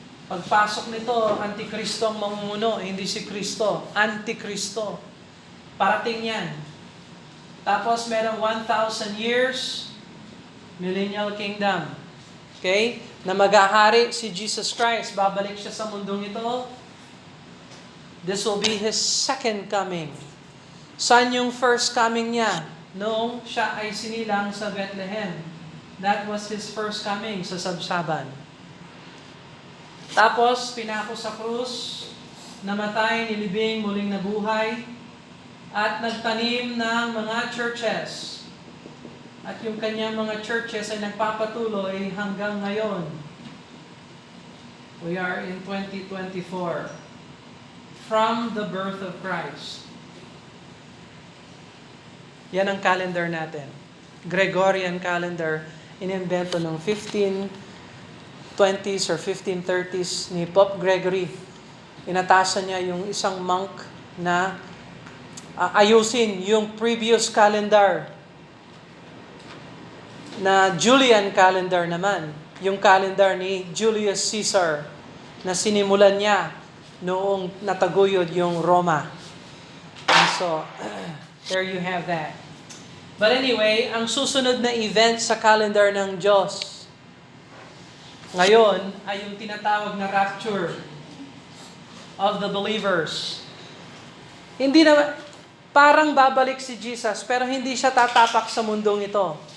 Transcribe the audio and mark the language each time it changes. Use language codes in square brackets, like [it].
[tl] Pagpasok nito, Antikristo ang mamumuno, hindi si Kristo. Antikristo. Parating yan. Tapos merong 1,000 years, millennial kingdom. Okay? Na maghahari si Jesus Christ. Babalik siya sa mundong ito. [en] This will be His second coming. [tl] Saan yung first coming niya? Noong siya ay sinilang sa Bethlehem. [en] That was His first coming sa Sabsaban. [tl] Tapos, pinako sa krus, namatay, nilibing, muling nabuhay, at nagtanim ng mga churches. At yung kanyang mga churches ay nagpapatuloy hanggang ngayon. [en] We are in 2024. From the birth of Christ. [tl] Yan ang calendar natin. Gregorian calendar, inimbento ng 1520s or 1530s ni Pope Gregory. Inatasan niya yung isang monk na ayusin yung previous calendar na Julian calendar naman, yung calendar ni Julius Caesar na sinimulan niya noong nataguyod yung Roma. [en] And so, there you have that. [tl] But anyway, ang susunod na event sa calendar ng Diyos ngayon ay yung tinatawag na [en] rapture of the believers. [tl] Hindi na parang babalik si Jesus, pero hindi siya tatapak sa mundong ito.